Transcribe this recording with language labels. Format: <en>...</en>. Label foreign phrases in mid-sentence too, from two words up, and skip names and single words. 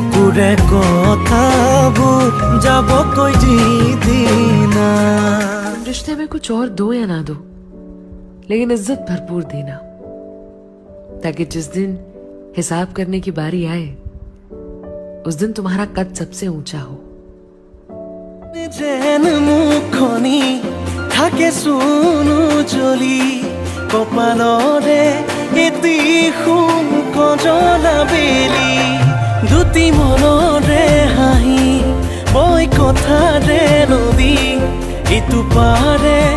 <as>তোৰে কথাবোৰ যাব কৈ দিনা।</as> <hi>रिश्ते में कुछ और दो या ना दो, लेकिन इज्जत भरपूर देना, ताकि जिस दिन हिसाब करने की बारी आए उस दिन तुम्हारा कद सबसे ऊंचा हो।</hi> <as>যেন মুখনি থাকে চুনু জ্বলি কপালৰে এটি সোণ কজলা বেলি দুটি মনৰে হাঁহি বৈ কথাৰে নদী ইটো পাৰে</as>